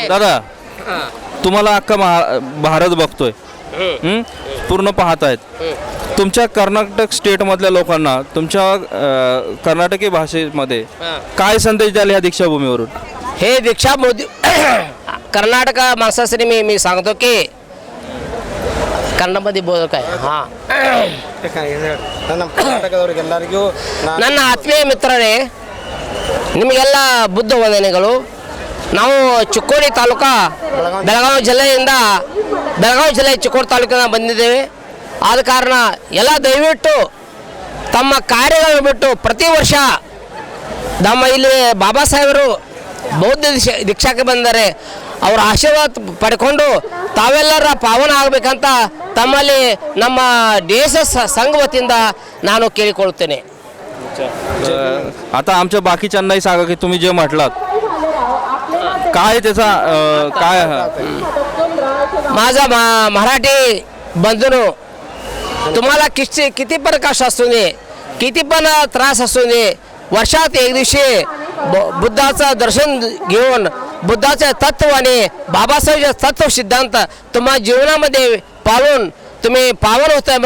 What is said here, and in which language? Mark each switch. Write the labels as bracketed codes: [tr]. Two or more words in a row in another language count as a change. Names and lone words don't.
[mr] दादा तुम्हाला अख्खा भारत बघतोय, पूर्ण पाहतायत. तुमच्या कर्नाटक स्टेटमधल्या लोकांना तुमच्या कर्नाटकी भाषेमध्ये काय संदेश द्याल ह्या दीक्षाभूमीवरून? हे दीक्षाभूमी कर्नाटक माणसासाठी मी सांगतो की [kn] ಕನ್ನಡದಲ್ಲಿ ಬೋಧಕ ನನ್ನ ಆತ್ಮೀಯ ಮಿತ್ರರೇ, ನಿಮಗೆಲ್ಲ ಬುದ್ಧ ವಂದನೆಗಳು. ನಾವು ಚಿಕ್ಕೋಡಿ ತಾಲೂಕಾ ಬೆಳಗಾವಿ ಜಿಲ್ಲೆ ಚಿಕ್ಕೋಡಿ ತಾಲೂಕಿನ ಬಂದಿದ್ದೇವೆ. ಆದ ಕಾರಣ ಎಲ್ಲ ದಯವಿಟ್ಟು ತಮ್ಮ ಕಾರ್ಯಗಳನ್ನು ಬಿಟ್ಟು ಪ್ರತಿ ವರ್ಷ ನಮ್ಮ ಇಲ್ಲಿ ಬಾಬಾ ಸಾಹೇಬರು ಬೌದ್ಧ ದೀಕ್ಷಾಕ್ಕೆ ಬಂದರೆ ಅವರ ಆಶೀರ್ವಾದ ಪಡ್ಕೊಂಡು ತಾವೆಲ್ಲರ ಪಾವನ ಆಗಬೇಕಂತ ತಮ್ಮಲ್ಲಿ ನಮ್ಮ ದೇಶ ಸಂಘ वतीಯಿಂದ ನಾನು ಕೇಳಿಕೊಳ್ಳುತ್ತೇನೆ. [mr] आता आमच्या बाकीच्यांनाही सांगा की तुम्ही जे म्हटलात काय त्याचा काय माझा मराठी बंधूंनो, तुम्हाला किती पण कष्ट असू दे, किती पण त्रास असू दे, वर्षात एक दिवशी बुद्धाचं दर्शन घेऊन बुद्धाचे तत्व आणि बाबासाहेबचे तत्व सिद्धांत तुम्हा जीवनामध्ये पाळून तुम्ही पावन होत आहे.